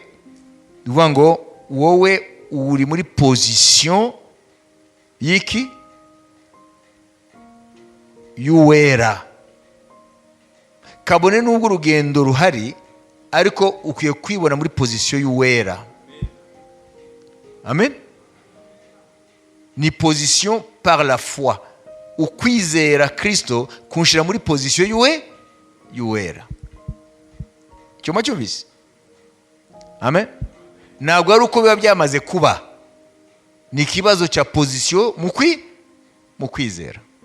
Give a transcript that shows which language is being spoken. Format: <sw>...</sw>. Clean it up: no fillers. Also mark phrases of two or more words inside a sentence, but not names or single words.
<rw>Uvuga ngo wowe uri muri position y'iki? Y'uwera. Kabone n'ubwo urugendo ruhari, ariko ukwiye kwibona muri position y'uwera. Amen. Ni</rw> <fr>position par la foi.</fr> <rw>Ukwizera Kristo kunshira muri position y'uwera. Cyoma cyumvise? Amen. Ntabwo ari uko biba byamaze kuba. Ni ikibazo cya position mu kwizera.</rw>